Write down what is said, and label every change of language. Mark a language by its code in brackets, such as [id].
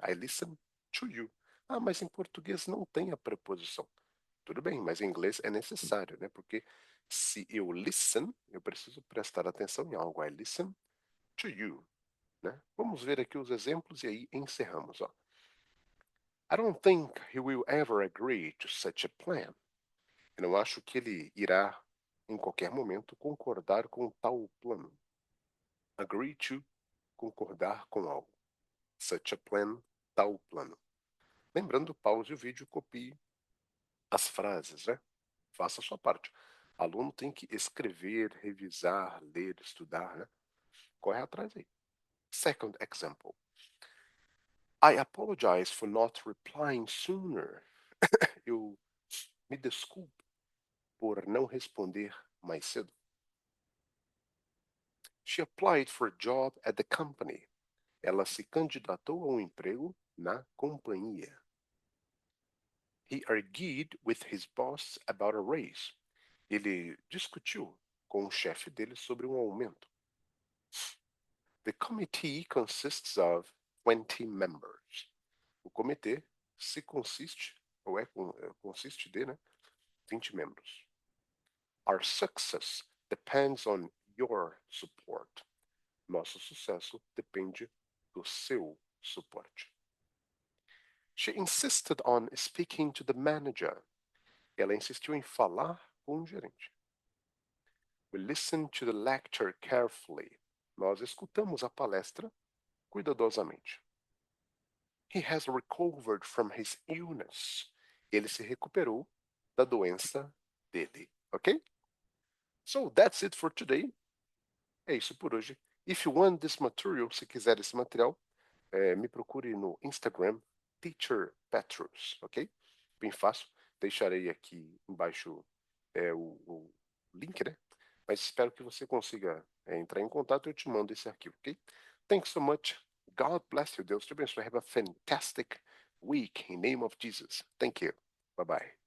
[en] I listen to you. [pt] Mas em português não tem a preposição. Tudo bem, mas em inglês é necessário, né? Porque se eu listen, eu preciso prestar atenção em algo. [en] I listen to you, [pt] né? Vamos ver aqui os exemplos e aí encerramos, ó. [en] I don't think he will ever agree to such a plan. [pt] Eu não acho que ele irá, em qualquer momento, concordar com tal plano. Agree to, concordar com algo. [en] Such a plan, [pt] tal plano. Lembrando, pause o vídeo, copie as frases, né? Faça a sua parte. Aluno tem que escrever, revisar, ler, estudar, né? Corre atrás aí. [en] Second example. I apologize for not replying sooner. [pt] Eu me desculpo por não responder mais cedo. [en] She applied for a job at the company. [pt] Ela se candidatou a um emprego na companhia. [en] He argued with his boss about a raise. [pt] Ele discutiu com o chefe dele sobre um aumento. [en] The committee consists of 20 members. [pt] O comitê se consiste, ou consiste de, né, 20 membros. [en] Our success depends on your support. [pt] Nosso sucesso depende do seu suporte. [en] She insisted on speaking to the manager. [pt] Ela insistiu em falar com o gerente. [en] We listened to the lecture carefully. [pt] Nós escutamos a palestra cuidadosamente. [en] He has recovered from his illness. [pt] Ele se recuperou da doença dele. [en] Ok? So that's it for today. [pt] É isso por hoje. [en] If you want this material, [pt] se quiser esse material, me procure no Instagram, Teacher Petrus, ok? Bem fácil. Deixarei aqui embaixo o link, né? Mas espero que você consiga entrar em contato e eu te mando esse arquivo, ok? [en] Thanks so much. God bless you. [pt] Deus te abençoe. [en] Have a fantastic week in name of Jesus. Thank you. Bye bye.